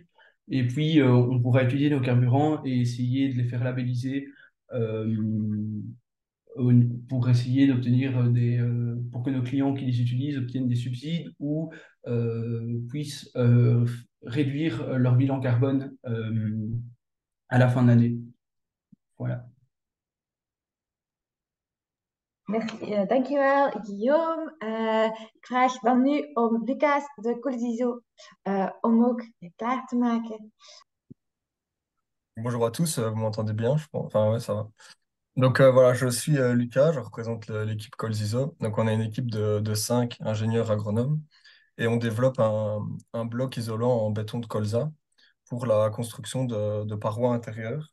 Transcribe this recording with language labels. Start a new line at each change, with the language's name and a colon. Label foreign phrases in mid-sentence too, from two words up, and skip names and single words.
French: Et puis, on pourra étudier nos carburants et essayer de les faire labelliser euh, pour essayer d'obtenir pour que nos clients qui les utilisent obtiennent des subsides ou puissent réduire leur bilan carbone à la fin de l'année. Voilà. Merci,
Dutch: dankjewel, Guillaume. Ik vraag dan nu om Lucas de Colziso om ook klaar te maken.
French: Bonjour à tous, vous m'entendez bien, je pense. Enfin, ouais, ça va. Donc voilà, je suis Lucas, je représente l'équipe Colziso. Donc on a une équipe de 5 ingénieurs agronomes et on développe un bloc isolant en béton de colza pour la construction de parois intérieures.